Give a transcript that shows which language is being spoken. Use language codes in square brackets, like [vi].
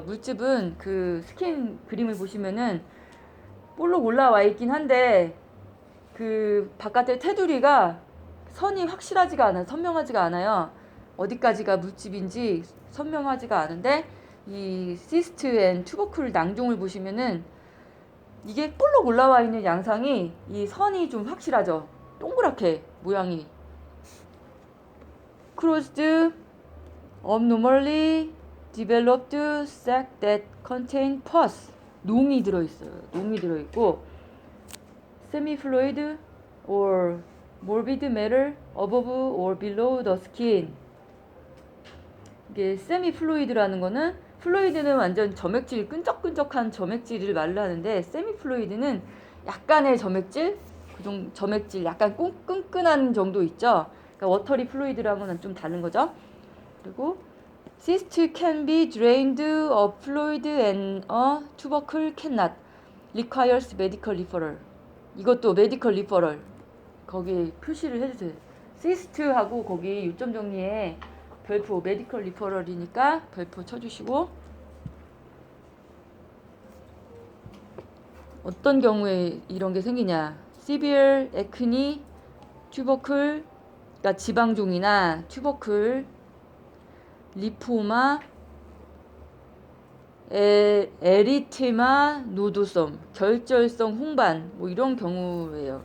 [ko] 물집은 그 스킨 그림을 보시면은 볼록 올라와 있긴 한데 그 바깥에 테두리가 선이 확실하지가 않아요. 선명하지가 않아요. 어디까지가 물집인지 선명하지가 않은데 이 시스트 앤 튜버클 낭종을 보시면은 이게 볼록 올라와 있는 양상이 이 선이 좀 확실하죠. 동그랗게 모양이. [en] Crossed, abnormally developed sac that contain pus. [ko] 농이 들어있어요. 농이 들어있고 [en] semi-fluid or morbid matter above or below the skin. [ko] 이게 semi-fluid라는 거는 플루이드는 완전 점액질, 끈적끈적한 점액질을 말을 하는데 세미플루이드는 약간의 점액질, 점액질 약간 끈끈한 정도 있죠. 그러니까 워터리 플루이드랑은 좀 다른 거죠. 그리고 [en] cyst can be drained of fluid and a tubercle cannot. requires medical referral. [ko] 이것도 [en] medical referral. [ko] 거기 표시를 해주세요. cyst하고 거기 요점 정리에 별표 메디컬 리퍼럴이니까 별표 쳐주시고 어떤 경우에 이런 게 생기냐 severe acne, tubercle, 그러니까 지방종이나 튜버클, 리포마, 에리테마 노도섬, 결절성 홍반 뭐 이런 경우예요.